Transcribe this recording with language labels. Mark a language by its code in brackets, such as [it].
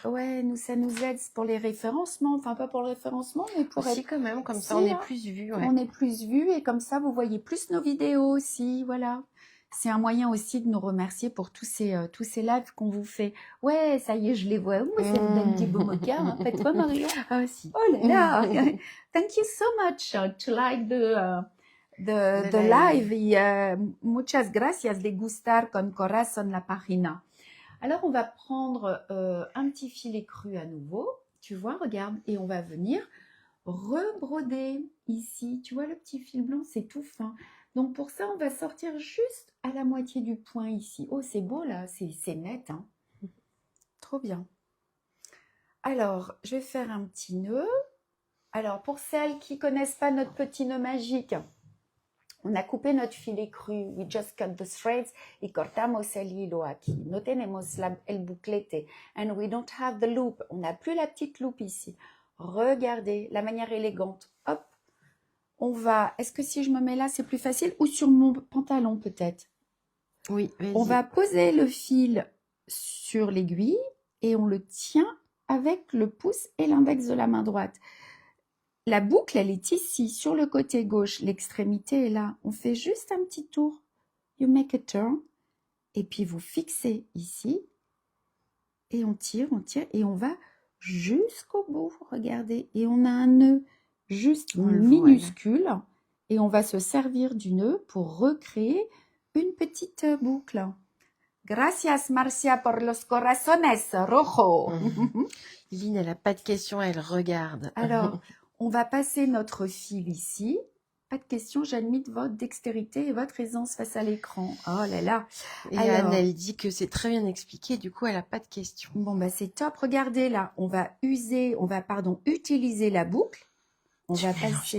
[fr] Ouais, ça nous aide pour les référencements. Enfin, pas pour le référencement, mais pour aussi, être... quand même, comme ça, on est plus vus. Ouais. On est plus vus et comme ça, vous voyez plus nos vidéos aussi, voilà. C'est un moyen aussi de nous remercier pour tous ces lives qu'on vous fait. Ouais, ça y est, je les vois. Moi, ça me donne des beaux moquins. Hein. Faites-toi, Marion. Ah, aussi. Oh là là. [en] Thank you so much to like the live. [es] Y, muchas gracias de gustar con corazón la página. [fr] Alors, on va prendre un petit filet cru à nouveau. Tu vois, regarde. Et on va venir rebroder ici. Tu vois le petit fil blanc, c'est tout fin. Donc, pour ça, on va sortir juste à la moitié du point ici. Oh, c'est beau là, c'est net. Hein. Trop bien. Alors, je vais faire un petit nœud. Alors, pour celles qui ne connaissent pas notre petit nœud magique, on a coupé notre filet cru. [en] We just cut the threads [es] y cortamos el hilo aquí. No tenemos el buclete. [en] And we don't have the loop. [fr] On n'a plus la petite loupe ici. Regardez la manière élégante. Hop. On va... Est-ce que si je me mets là, c'est plus facile? Ou sur mon pantalon peut-être? Oui, vas-y. On va poser le fil sur l'aiguille et on le tient avec le pouce et l'index de la main droite. La boucle, elle est ici, sur le côté gauche. L'extrémité est là. On fait juste un petit tour. [en] You make a turn. [fr] Et puis, vous fixez ici. Et on tire, et on va jusqu'au bout. Regardez. Et on a un nœud juste minuscule. Voilà. Et on va se servir du nœud pour recréer une petite boucle. [es] Gracias, Marcia, por los corazones rojos. [fr] Lynn, elle n'a pas de questions, elle regarde. Alors... On va passer notre fil ici. Pas de question, j'admire votre dextérité et votre aisance face à l'écran. Oh là là. Et alors, Anne, elle dit que c'est très bien expliqué, du coup, elle n'a pas de questions. Bon, bah c'est top. Regardez là, on va utiliser la boucle. On va passer